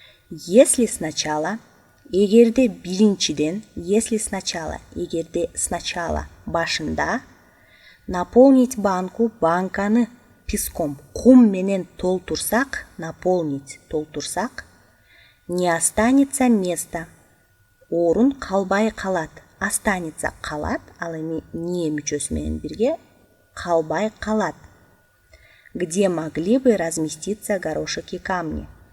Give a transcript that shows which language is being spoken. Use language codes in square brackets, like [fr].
[ru] Если сначала, [ky] эгерде биринчиден, [ru] если сначала, [ky] эгерде [ru] сначала [ky] башында [ru] наполнить банку, [ky] банканы [ru] песком, [ky] кум менен толтурсак, [ru] наполнить, [ky] толтурсак, [ru] не останется места. [ky] Орун калбай калат. Останется калат, ал эми не мүчөсү менен бирге калбай калат. [ru] Где могли бы разместиться горошек и камни?